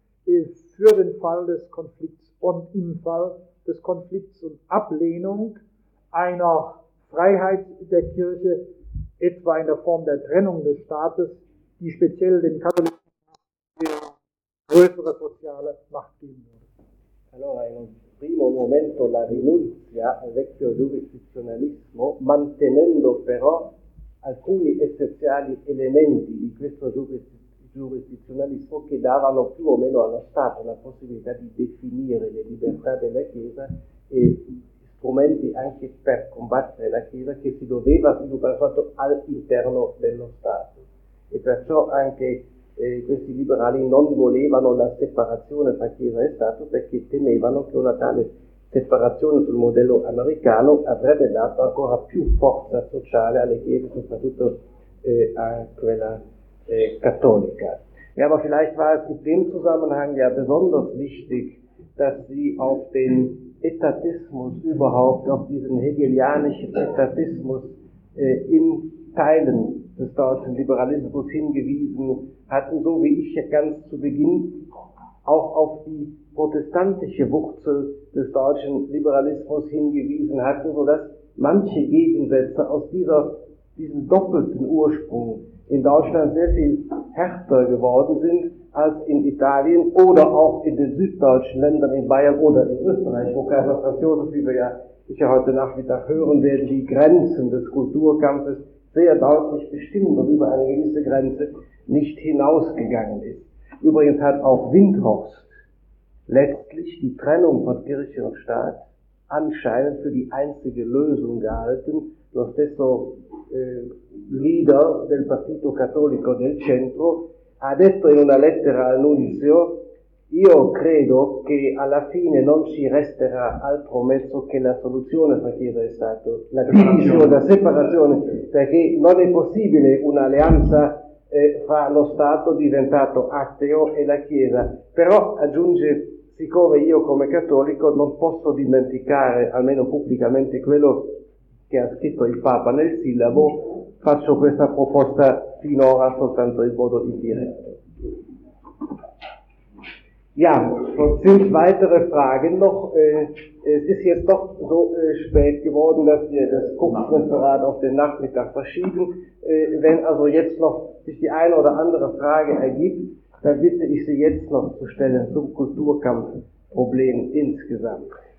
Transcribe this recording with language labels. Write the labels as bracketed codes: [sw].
[de] ist für den Fall des Konflikts und im Fall des Konflikts und Ablehnung einer Freiheit der Kirche, etwa in der Form der Trennung des Staates, die speziell den katholischen größere soziale Macht geben würde. [it] Allora, in un primo momento la rinuncia al vecchio giurisdizionalismo, mantenendo però alcuni essenziali elementi di questo giurisdizionalismo che davano più o meno allo Stato la possibilità di definire le libertà della Chiesa e strumenti anche per combattere la Chiesa che si doveva sviluppare fatto all'interno dello Stato. E perciò anche questi liberali non volevano la separazione tra Chiesa e Stato perché temevano che una tale separazione sul modello americano avrebbe dato ancora più forza sociale alle Chiese, soprattutto a quella Katholika. [de] Ja, aber vielleicht war es in dem Zusammenhang ja besonders wichtig, dass Sie auf den Etatismus überhaupt, auf diesen hegelianischen Etatismus in Teilen des deutschen Liberalismus hingewiesen hatten, so wie ich ganz zu Beginn auch auf die protestantische Wurzel des deutschen Liberalismus hingewiesen hatte, sodass manche Gegensätze aus diesem doppelten Ursprung in Deutschland sehr viel härter geworden sind als in Italien oder auch in den süddeutschen Ländern, in Bayern oder in Österreich, wo Kaiser Franz Josef, wie wir ja sicher heute Nachmittag hören werden, die Grenzen des Kulturkampfes sehr deutlich bestimmen und über eine gewisse Grenze nicht hinausgegangen ist. Übrigens hat auch Windhorst letztlich die Trennung von Kirche und Staat anscheinend für die einzige Lösung gehalten. [it] Lo stesso leader del Partito Cattolico del Centro ha detto in una lettera al Nunzio: io credo che alla fine non ci resterà altro mezzo che la soluzione fra Chiesa e Stato, la divisione, la separazione, perché non è possibile un'alleanza fra lo Stato diventato ateo e la Chiesa. Però aggiunge siccome io come cattolico non posso dimenticare, almeno pubblicamente, quello che ha scritto il Papa nel sillabo, faccio questa proposta finora soltanto in modo indiretto. [de] Ja, sonst sind weitere Fragen noch. Es ist jetzt doch so spät geworden, dass wir das Kursreferat auf den Nachmittag verschieben. Wenn also jetzt noch sich die eine oder andere Frage ergibt, dann bitte ich Sie jetzt noch zu stellen zum Kulturkampfproblem insgesamt.